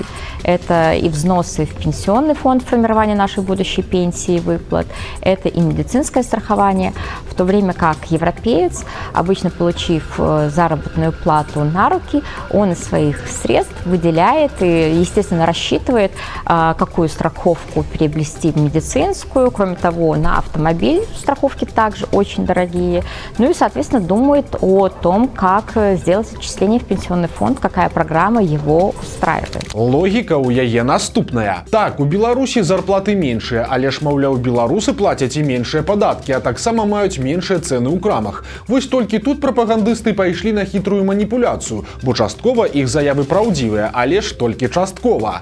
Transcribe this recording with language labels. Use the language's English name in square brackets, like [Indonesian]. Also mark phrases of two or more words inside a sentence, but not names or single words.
[Russian] Это и взносы в пенсионный фонд формирования нашей будущей пенсии и выплат, это и медицинское страхование, в то время как европеец, обычно получив заработную плату на руки, он из своих средств выделяет и, естественно, рассчитывает, какую страховку приобрести медицинскую. Кроме того, на автомобиль страховки также очень дорогие. Ну и, соответственно, думает о том, как сделать отчисление в пенсионный фонд, какая программа его устраивает. [Belarusian] Логіка у яе наступная. Так, у Беларусі зарплаты меншыя, але ж, маўляў, беларусы плацяць і меншыя падаткі, а таксама маюць меншыя цэны ў крамах. Вось толькі тут прапагандысты пайшлі на хітрую маніпуляцыю, бо часткова іх заявы праўдзівыя, але ж толькі часткова.